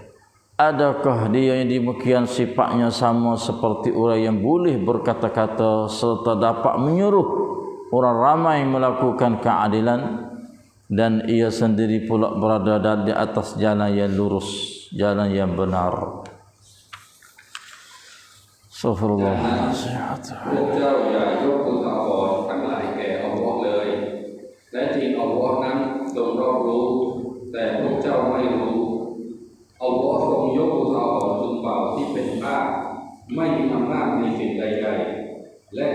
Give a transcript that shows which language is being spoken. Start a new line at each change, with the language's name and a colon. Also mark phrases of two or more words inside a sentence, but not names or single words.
Malay: Adakah dia yang demikian sifatnya sama seperti orang yang boleh berkata-kata serta dapat menyuruh orang ramai melakukan keadilan, dan ia sendiri pula berada di atas jalan yang lurus, jalan yang benar. Astagfirullah.
Thai: พวกเจ้าอย่ายกอุทาหรณ์ทั้งหลายแก่อัลลอฮ์เลย และจริงอัลลอฮ์นั้นทรงรอบรู้แต่พวกเจ้าไม่รู้อัลลอฮ์ทรงยกอุทาหรณ์ชนเผ่าที่เป็นทาสไม่มีอำนาจในสิ่งใดๆและ